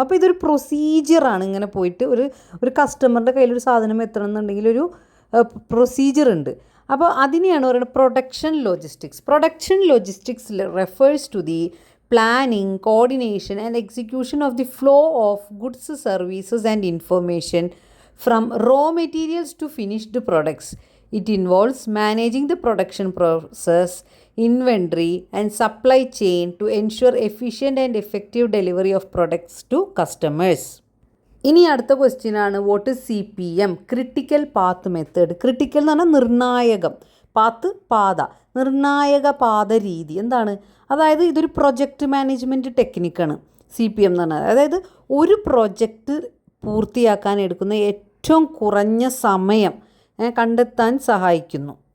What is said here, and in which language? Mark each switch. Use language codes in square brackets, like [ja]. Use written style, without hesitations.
[ml] അപ്പോൾ ഇതൊരു പ്രൊസീജിയറാണ്. ഇങ്ങനെ പോയിട്ട് ഒരു കസ്റ്റമറിൻ്റെ കയ്യിലൊരു സാധനം എത്തണം എന്നുണ്ടെങ്കിൽ ഒരു പ്രൊസീജിയർ ഉണ്ട്. അപ്പോൾ അതിനെയാണ് പറയുന്നത് [en] Production logistics. Production logistics refers to the planning, coordination and execution of the flow of goods, services and information from raw materials to finished products. It involves managing the production process, inventory and supply chain to ensure efficient and effective delivery of products to customers. [ml] ഇനി അടുത്ത question ആണ് what is CPM, critical path method. Critical എന്ന് പറഞ്ഞാൽ നിർണായകം, path പാത, നിർണായക പാത രീതി. എന്താണ്? അതായത് ഇതൊരു പ്രൊജക്റ്റ് മാനേജ്മെൻറ്റ് ടെക്നിക്കാണ് CPM എന്ന് പറഞ്ഞാൽ. അതായത് ഒരു പ്രൊജക്റ്റ് പൂർത്തിയാക്കാൻ എടുക്കുന്ന ഏറ്റവും കുറഞ്ഞ സമയം കണ്ടെത്താൻ സഹായിക്കുന്നു.